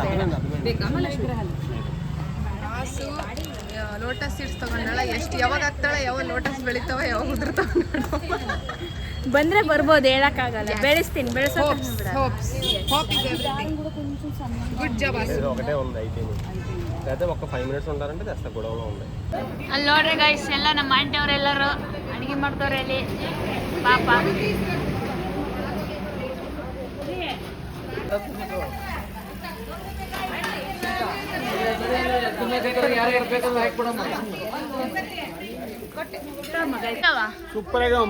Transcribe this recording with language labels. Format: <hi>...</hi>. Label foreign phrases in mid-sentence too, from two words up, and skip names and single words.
<en>lotus seeds</en> <kn>ತಗೊಂಡಾಳ. ಎಷ್ಟು ಯಾವಾಗ ಆಗ್ತಾಳೆ, ಯಾವಾಗ ಲೋಟಸ್ ಬೆಳಿತಾವ, ಯಾವಾಗ ಉದುರ್ತಾವ. ಬಂದ್ರೆ ಬರ್ಬೋದು, ಹೇಳಕ್ಕಾಗಲ್ಲ. ಬೆಳೆಸ್ತೀನಿ, ಬೆಳೆಸೋಕೆ</kn> <en>good job.</en> <te>ఒకటే ఉంది అయితే అయితే ఒక 5 minutes ఉంటారంటే తెస్తా గొడవలో ఉంది.</te> <kn>ಅಲ್ಲಿ ನೋಡ್ರಿ ಗೈಸ್, ಎಲ್ಲ ನಮ್ಮ ಆಂಟಿಯವರೆಲ್ಲರೂ ಅಡುಗೆ ಮಾಡ್ತವ್ರೆ ಅಲ್ಲಿ ಪಾಪ. ಸೂಪರ್ ಆಗಮ್ಮ.</kn>